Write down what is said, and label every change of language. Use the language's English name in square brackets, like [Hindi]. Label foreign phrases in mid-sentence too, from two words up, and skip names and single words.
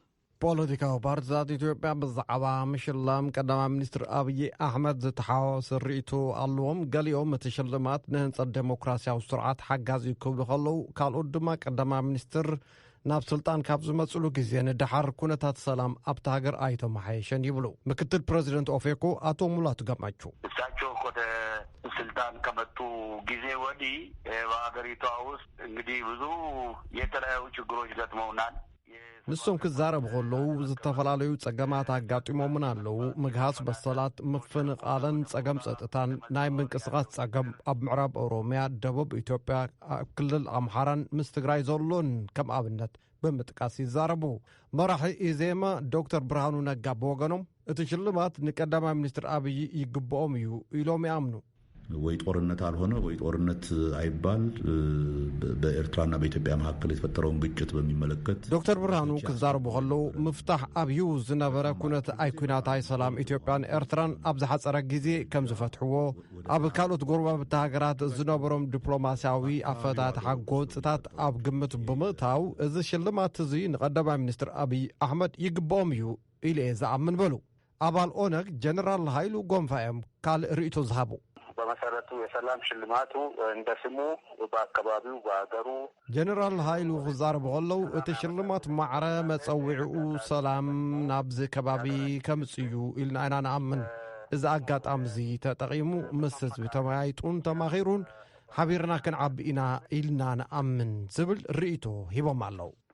[Tigrinya] ፖለቲካዊ ፓርቲታት ኢትዮጵያ ብዛዕባ ምሽላም ቀዳማይ ሚኒስትር አብይ አሕመድ ዝተሓዋወሰ ርእይቶ ኣለዎም ገሊኦም እቲ ሽልማት ንህንጸት ዴሞክራሲያዊ ስርዓት ሓጋዝ እዩ ክብሉ ከለዉ ካልኦት ድማ ቀዳማይ ሚኒስትር ናብ ስልጣን ካብ ዝመጽሉ ግዜ ንድሓር ኩነታት ሰላም ኣብቲ ሃገር ኣይተመሓየሸን ይብሉ ምክትል ፕሬዚደንት ኦፌኮ አቶ ሙላቱ ገመቹ [Amharic] እሳቸው ወደ ስልጣን ከመጡ ጊዜ ወዲህ በሀገሪቷ ውስጥ እንግዲህ ብዙ የተለያዩ ችግሮች ገጥመውናል [Tigrinya] ንሶም ክዛረቡ ከለዉ ዝተፈላለዩ ጸገማት ኣጋጢሞምን ኣለዉ ምግሃስ በሰላት ምፍንቃለን ጸገም ጸጥታን ናይ ምንቅስቓስ ጸገም ኣብ ምዕራብ ኦሮሚያ ደቡብ ኢትዮጵያ ክልል ኣምሓራን ምስ ትግራይ ዘሎን ከም ኣብነት ብምጥቃስ ይዛረቡ መራሒ ኢዜማ ዶክተር ብርሃኑ ነጋ ብወገኖም እቲ ሽልማት ንቀዳማይ ሚኒስትር አብይ ይግብኦም እዩ ኢሎም ይኣምኑ [Amharic] ወይ ጦርነት አልሆነ ወይ ጦርነት አይባል በኤርትራና በኢትዮጵያ መካከል የተፈጠረውን ግጭት በሚመለከት [Tigrinya] ዶክተር ብርሃኑ ክዛረቡ ከለዉ ምፍታሕ ኣብዩ ዝነበረ ኩነት ኣይኩናታይ ሰላም ኢትዮጵያን ኤርትራን ኣብ ዝሓፀረ ግዜ ከም ዝፈትሕዎ ኣብ ካልኦት ጎረባብቲ ሃገራት ዝነበሮም ዲፕሎማስያዊ ኣፈታት ሓጎፅታት ኣብ ግምት ብምእታው እዚ ሽልማት እዚ ንቀዳማይ ሚኒስትር አብይ አሕመድ ይግብኦም እዩ ኢሉ ዝኣምን በሉ ኣባል ኦነግ ጀነራል ሃይሉ ጎንፋኦም ካልእ ርእይቶ ዝሃቡ [Amharic] በመሰረቱ የሰላም ሽልማቱ እንደ ስሙ በአካባቢው በአገሩ [Tigrinya] ጀነራል ሃይሉ ክዛረቡ ከለዉ እቲ ሽልማት ማዕረ መጸዊዕኡ ሰላም ናብዚ ከባቢ ከምጽዩ ኢልና ኢና ንኣምን እዚ ኣጋጣሚ እዚ ተጠቒሙ ምስ ህዝቢ ተመያይጡን ተማኺሩን ሓቢርና ክንዓቢ ኢና ኢልና ንኣምን ዝብል ርእይቶ ሂቦም ኣለዉ